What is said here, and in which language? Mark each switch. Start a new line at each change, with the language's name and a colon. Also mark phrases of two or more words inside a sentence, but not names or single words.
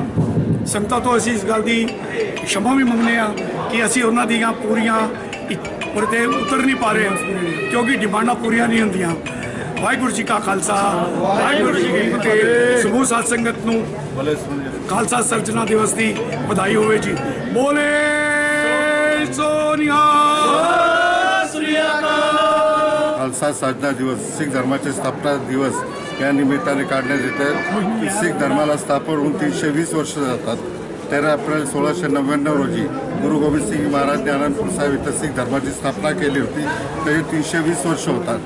Punjabi: ਸੰਗਤਾਂ ਤੋਂ ਅਸੀਂ ਇਸ ਗੱਲ ਦੀ क्षमा ਵੀ ਮੰਗਦੇ ਆ ਕਿ ਅਸੀਂ ਉਹਨਾਂ ਦੀਆਂ ਪੂਰੀਆਂ ਉੱਤੇ ਉਤਰ ਨਹੀਂ ਪਾ ਰਹੇ ਕਿਉਂਕਿ ਡਿਮਾਂਡਾਂ ਪੂਰੀਆਂ ਨਹੀਂ ਹੁੰਦੀਆਂ. ਵਾਹਿਗੁਰੂ ਜੀ ਕਾ ਖਾਲਸਾ, ਵਾਹਿਗੁਰੂ ਜੀ ਕੀ ਫਤਿਹ. ਸਮੂਹ ਸਾਧ ਸੰਗਤ ਨੂੰ ਖਾਲਸਾ ਸਰਜਨਾ ਦਿਵਸ ਦੀ ਵਧਾਈ ਹੋਵੇ ਜੀ. ਬੋਲੇ सोनिया.
Marathi: खालसा साधना दिवस, शीख धर्माचे स्थापना दिवस या निमित्ताने काढण्यात येते. शीख धर्माला स्थापन होऊन 320 वर्ष जातात. 13 एप्रिल 1699 रोजी गुरु गोविंद सिंग महाराजांनी आनंदपूर साहेब इथं शीख धर्माची स्थापना केली होती. त्याची 320 वर्ष होतात.